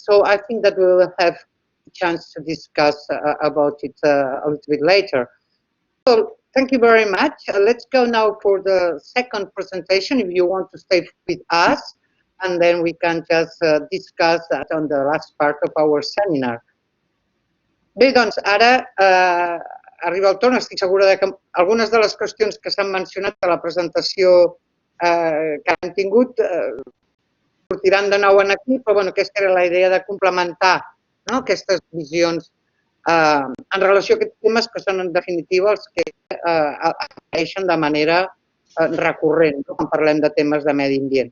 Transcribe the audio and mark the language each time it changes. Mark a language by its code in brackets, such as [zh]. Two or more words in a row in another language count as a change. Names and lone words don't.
[en] So I think that we will have a chance to discuss about it a little bit later. So thank you very much. Let's go now for the second presentation, if you want to stay with us, and then we can just discuss that on the last part of our seminar. [ca] Bé, doncs ara arriba el torn. Estic segura que algunes de les qüestions que s'han mencionat a la presentació que han tingut sortiran de nou aquí, però bueno, aquesta era la idea de complementar, no, aquestes visions en relació a aquests temes que són en definitiva els que apareixen de manera recurrent quan parlem de temes de medi ambient.